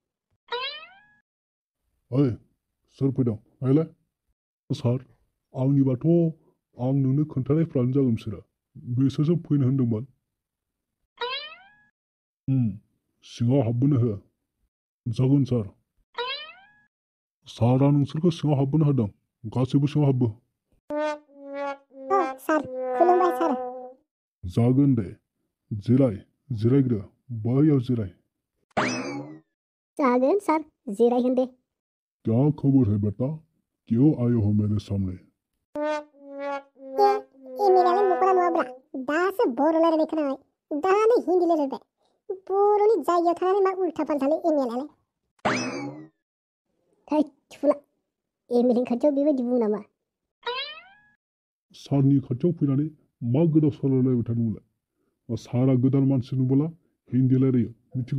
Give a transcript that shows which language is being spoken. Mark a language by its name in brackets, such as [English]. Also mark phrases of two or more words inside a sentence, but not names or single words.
[Bodo] ओइ सोर फैदों नायलाय सार आंनिबाथ' आं नोंनो खोन्थानायफ्रानो जागोन बिसोरसो फैनो होनदोंमोन सिङाव हाबबोनो हो जागोन सार सारा नोंसोरखौ सिङाव हाबबोनो होदों गासैबो सिङाव हाबबो सार खुलुमबाय सार जागोन दे जिरायग्रो बैयाव जिराय जागोन सार जिरायगोन दे [Hindi] क्या खबर है बेटा क्यों आए हो मेरे सामने [Bodo] एमएलएआलाय मक'रा नङाब्रा दासो बर' रायलायनाय खोनाबाय दानो हिन्दी रायलायबाय बर'नि जायगायाव थानानै मा उल्था फाल्थालै एमएलएआलाय थै थुला एमएलए खाथियाव बेबायदि बुङो नामा सारनि खाथियाव फैनानै मा गोदाव सोरावलायबाय थादोंमोनलाय सारा गोदान मानसि नुबोला हिन्दी रायलायो मिथिगौ